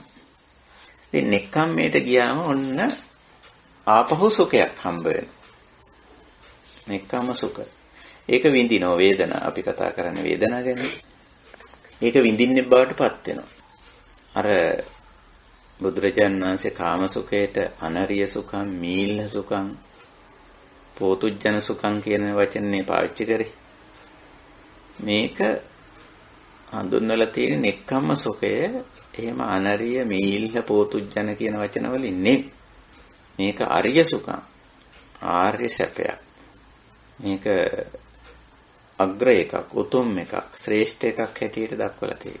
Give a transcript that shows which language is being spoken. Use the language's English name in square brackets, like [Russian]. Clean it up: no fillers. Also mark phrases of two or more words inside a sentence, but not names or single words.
[Sinhala] ඉතින් නෙක්ඛම්මයට ගියාම ඔන්න ආපහු සුඛයක් හම්බ වෙනවා. [Pali] නෙක්ඛම්ම සුඛ. [Sinhala] ඒක විඳිනෝ වේදනා. අපි කතා කරන්නේ වේදනා ගැන. ඒක විඳින්නේ බවටපත් වෙනවා. අර බුදුරජාණන් වහන්සේ කාම සුඛයට [Pali] අනරිය සුඛං, මීල්හ සුඛං, පෝතුජ්ජන සුඛං [Sinhala] කියන වචනේ පාවිච්චි කරේ. මේක හඳුන්වලා තියෙන නෙක්ඛම්ම සුඛය එහෙම අනරිය, මීල්හ, පෝතුජ්ජන කියන වචන වලින් නෙමෙයි. මේක [Pali] අරිය සුඛං, [Sinhala] ආර්ය සැපයක්. මේක අග්‍ර එකක්, උතුම් එකක්, ශ්‍රේෂ්ඨ එකක් හැටියට දක්වලා තියෙනවා.